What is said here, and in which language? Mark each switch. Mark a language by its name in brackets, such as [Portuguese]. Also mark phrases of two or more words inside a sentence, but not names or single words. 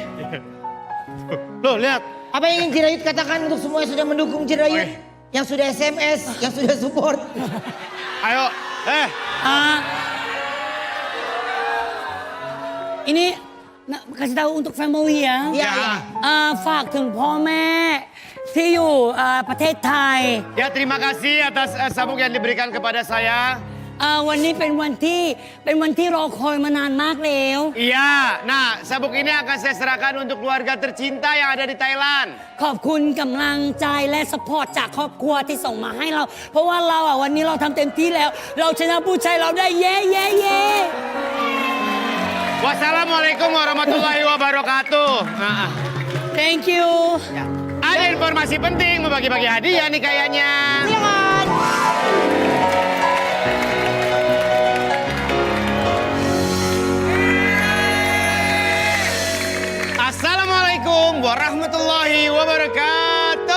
[Indonesian] Loh, lihat. Apa yang ingin Jirayut katakan untuk semua yang sudah mendukung Jirayut? Yang sudah SMS, yang sudah support. Ayo, Ini kasih tahu untuk family ya. Iya, iya. [Thai] ฝากถึงพ่อแม่ที่อยู่ประเทศไทย [Indonesian] Ya, terima kasih atas sabuk yang diberikan kepada saya. [Thai] วันนี้เป็นวันที่รอคอยมานานมากแล้ว [Indonesian] Iya, nah sabuk ini akan saya serahkan untuk keluarga tercinta yang ada di Thailand. [Thai] ขอบคุณกำลังใจและสปอร์ตจากครอบครัวที่ส่งมาให้เรา เพราะว่าเราวันนี้เราทำเต็มที่แล้ว เราชนะผู้ชายเราได้เย้เย้เย้ [Arabic] والسلام عليكم ورحمة الله وبركاته. [English] Thank you. [Indonesian] Ada informasi penting mau bagi-bagi hadiah nih kayaknya. Silakan. [Arabic] السلام عليكم ورحمة الله وبركاته.